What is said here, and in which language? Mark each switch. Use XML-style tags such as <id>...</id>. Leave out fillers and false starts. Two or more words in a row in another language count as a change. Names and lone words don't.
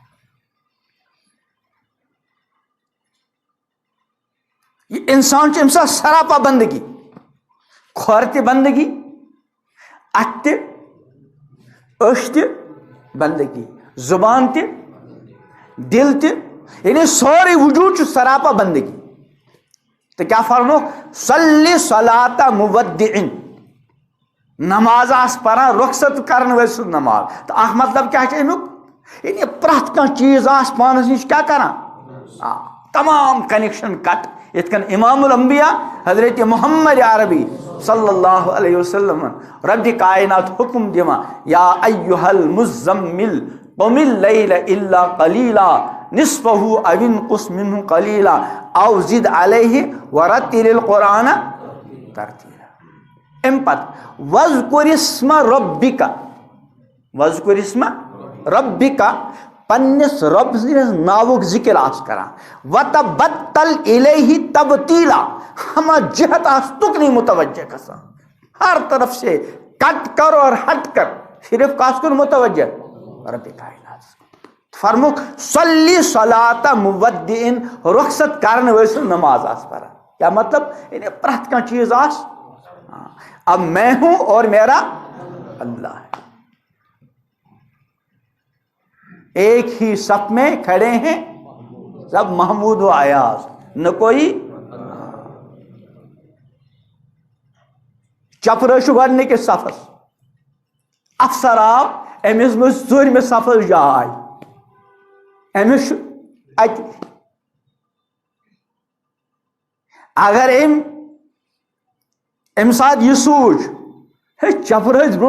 <ks>یہ انسان چھُ أمِس آسان سراپا بندگی کھۄر تہِ بندگی اتھٕ تہِ أچھ تہِ بندگی زبان تہِ دل تہِ یعنی سورُے وجوٗد چھُ سراپا بندگی تہٕ کیٛاہ فرموکھ</ks> <ar>صلی صلاۃ مودعٍ</ar> <ks>نماز آسہِ پران رۄخصت کرن وٲلۍ سٕنٛز نماز تہٕ اکھ مطلب کیٛاہ چھُ امیُک یعنی پرٛٮ۪تھ کانٛہہ چیٖز آسہِ پانس نِش کیٛاہ کران تمام کنیکشن کٹ یِتھ کٔنۍ امام الانبیاء حضرت محمد عربی صلی اللہ</ks> <ar>علیہ وسلم</ar> <ks>ربِ کائنات حکم دِوان</ks> <ar>یا ایہا المزمل قم اللیل الا قلیلا نصفہ او انقص منہ قلیلا او زد علیہ ورتل القرآن ترتیلا</ar> <ks>امہِ پتہٕ</ks> <ar>وذکر اسم ربک وذکر اسم ربک</ar> <ks>پننس رب سٕنٛدِس ناوُک ذکر آس کران</ks> <ar>وتبتل الیہ تبتیلا</ar> <ks>ہمہ جہت آس تکنی متوجہ گژھان</ks> <ur>ہر طرف سے کٹ کر اور ہٹ کر</ur> <ks>صرف کس کن متوجہ رب کائنات فرموک</ks> <ar>صلی صلاۃ مودعٍ</ar> <ks>رخصت کرن وٲلۍ سٕنٛز نماز آس پران کیا مطلب یعنی پرٛٮ۪تھ کانٛہہ چیٖز آس</ks> <ur>اب میں ہوں اور میرا اللہ ہے ایک ہی صف میں کھڑے ہیں سب محمود و ایاز</ur> <ks>نہ کوئی چپرٕ چھُ گۄڈنِکِس صفس افسر آو أمِس منٛز ژوٗرمہِ صفس جاے أمِس چھُ اَتہِ اگر أمۍ ساتہٕ یہِ سوٗنٛچ ہے چپرٕ ٲسۍ</ks>